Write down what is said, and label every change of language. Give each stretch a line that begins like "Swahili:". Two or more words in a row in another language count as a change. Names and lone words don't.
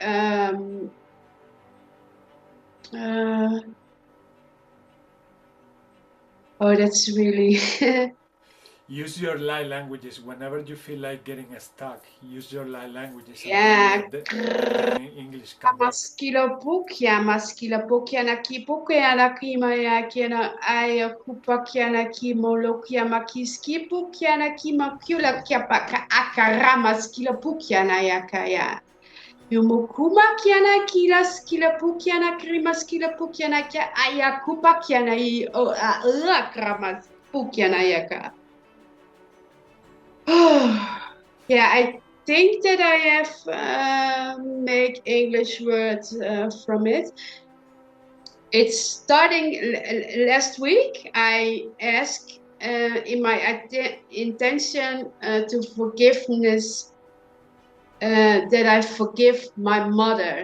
English: Oh, that's really. Use your light languages whenever you feel like getting stuck. Use your light languages. Yeah. And English come back. Maskila na kipukia na kima ya kiana aya kupakia na kimolokia makiski pukia na kima kula kiapaka akarama skila pukia na yakaya. Yumukuma kiana kila skila pukia na krima skila pukia na kia aya kupakia na I o a krama pukia na yaka. Yeah, I think that I have make English words from it. It's starting last week. I asked in my intention to forgiveness that I forgive my mother.